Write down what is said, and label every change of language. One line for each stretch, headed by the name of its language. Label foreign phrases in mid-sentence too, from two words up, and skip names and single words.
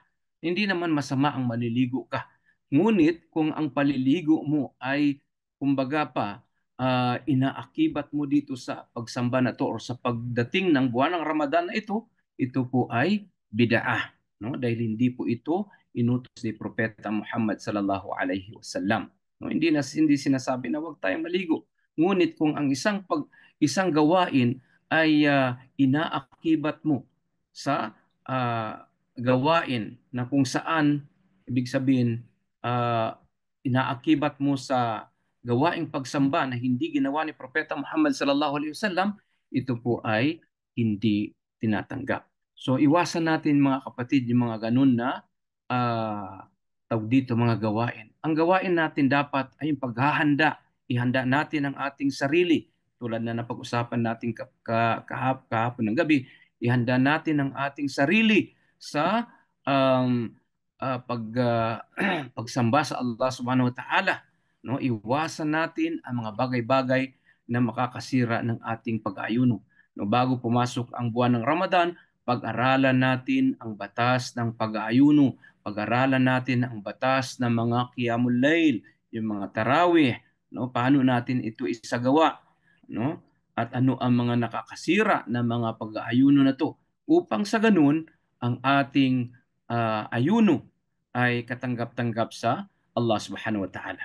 Filipino: Hindi naman masama ang maliligo ka. Ngunit kung ang paliligo mo ay, kumbaga pa, inaakibat mo dito sa pagsamba na to or sa pagdating ng buwan ng Ramadan na ito po ay bid'ah, no? Dahil hindi po ito inutos ni Propeta Muhammad
Arabic: صلى الله عليه وسلم.
Filipino: No, hindi sinasabi na huwag tayong maligo. Ngunit kung ang isang gawain ay inaakibat mo sa gawain na kung saan ibig sabihin ah, inaakibat mo sa gawaing pagsamba na hindi ginawa ni Propeta Muhammad
Arabic: صلى الله عليه وسلم,
Filipino: ito po ay hindi tinatanggap. So iwasan natin mga kapatid yung mga ganun na tawag dito mga gawain. Ang gawain natin dapat ay yung paghahanda. Ihanda natin ang ating sarili. Tulad na napag-usapan natin kahapon ng gabi, ihanda natin ang ating sarili sa um, pagsamba sa Allah
Arabic: سبحانه وتعالى.
Filipino: No, iwasan natin ang mga bagay-bagay na makakasira ng ating pag-ayuno. No, bago pumasok ang buwan ng Ramadan, pag-aralan natin ang batas ng pag-aayuno, pag-aralan natin ang batas ng mga
Arabic: قيام الليل,
Filipino: yung mga tarawih, no? Paano natin ito isagawa, no? At ano ang mga nakakasira ng mga pag-aayuno na to upang sa ganun ang ating ayuno ay katanggap-tanggap sa Allah
Arabic: سبحانه وتعالى.